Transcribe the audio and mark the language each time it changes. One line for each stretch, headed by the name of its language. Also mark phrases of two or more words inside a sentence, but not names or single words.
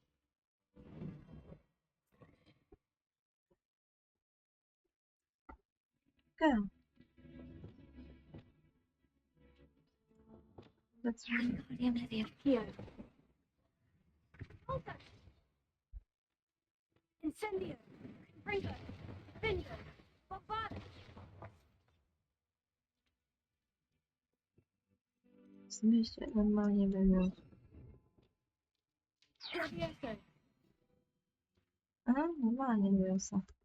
English: Okay. That's right. Here. Hold that. Incendio. Confringo. Finger. Bombard.
Czech: Jsem ještě normálně byl. Aha, normálně byl se.